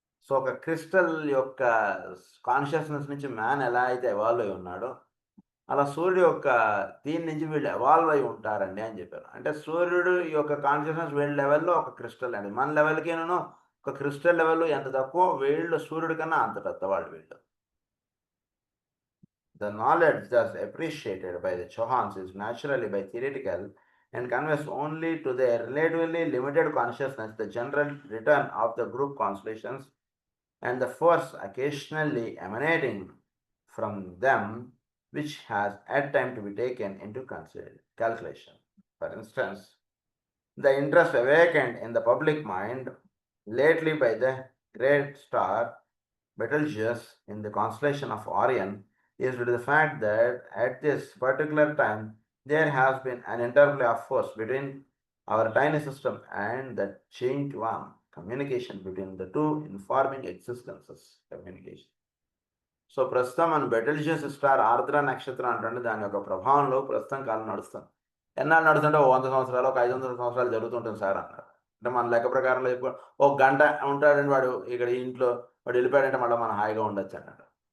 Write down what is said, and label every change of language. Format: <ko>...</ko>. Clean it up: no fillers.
<te>So ఒక crystal యొక్క consciousness నుంచి మ్యాన్ ఎలా అయితే ఎవాల్వ్ అయి ఉన్నాడో అలా సూర్యుడు యొక్క దీని నుంచి వీళ్ళు ఎవాల్వ్ అయి ఉంటారండి అని చెప్పారు. అంటే సూర్యుడు యొక్క కాన్షియస్నెస్ వీళ్ళ లెవెల్లో ఒక క్రిస్టల్ అండి, మన లెవెల్కి ఒక క్రిస్టల్ లెవెల్ ఎంత తక్కువ, వీళ్ళు సూర్యుడి కన్నా అంత పెద్దవాళ్ళు వీళ్ళు.</te> <en>The knowledge thus appreciated by the Chauhans is naturally by theoretical and conveys only to their relatively limited consciousness the general return of the group constellations and the force occasionally emanating from them, which has at time to be taken into calculation. For instance, the interest awakened in the public mind lately by the great star Betelgeuse in the constellation of Orion is due to the fact that at this particular time there has been an interplay of force between our tiny system and the giant one, communication between the two informing existences, communication.</en> <te>So ప్రస్తుతం మన బెటల్జియస్ star ఆర్ద్ర నక్షత్రం అంటే దాని యొక్క ప్రభావంలో ప్రస్తుతం కాలం నడుస్తుంది. ఎన్నాళ్ళు నడుస్తుంటే 100 సంవత్సరాలు, ఒక 500 సంవత్సరాలు జరుగుతుంటుంది సార్ అన్నారు. అంటే మన లెక్క ప్రకారంలో ఎక్కువ ఒక గంట ఉంటాడండి వాడు ఇక్కడ ఇంట్లో, వాడు వెళ్ళిపోయాడంటే మళ్ళీ మనం హాయిగా ఉండొచ్చు అన్నట్టు.</te>